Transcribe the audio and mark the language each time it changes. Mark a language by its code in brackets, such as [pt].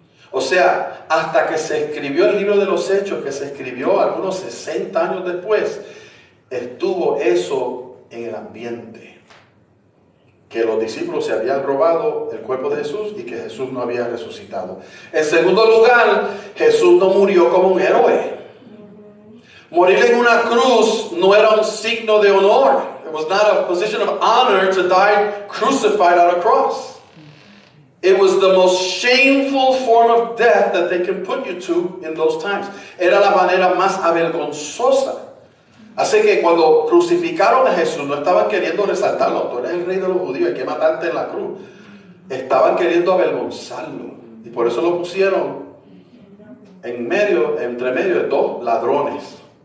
[es] O sea, hasta que se escribió el libro de los Hechos, que se escribió algunos 60 años después, estuvo eso en el ambiente. Que los discípulos se habían robado el cuerpo de Jesús y que Jesús no había resucitado. En segundo lugar, Jesús no murió como un héroe. Morir en una cruz no era un signo de honor. [en] It was not a position of honor to die crucified on a cross. It was the most shameful form of death that they can put you to in those times. [es] Era la manera más avergonzosa. Así que cuando crucificaron a Jesús, no estaban queriendo resaltarlo. Tú eres el rey de los judíos, hay que matarte en la cruz. Estaban queriendo avergonzarlo. Y por eso lo pusieron entre medio de dos ladrones.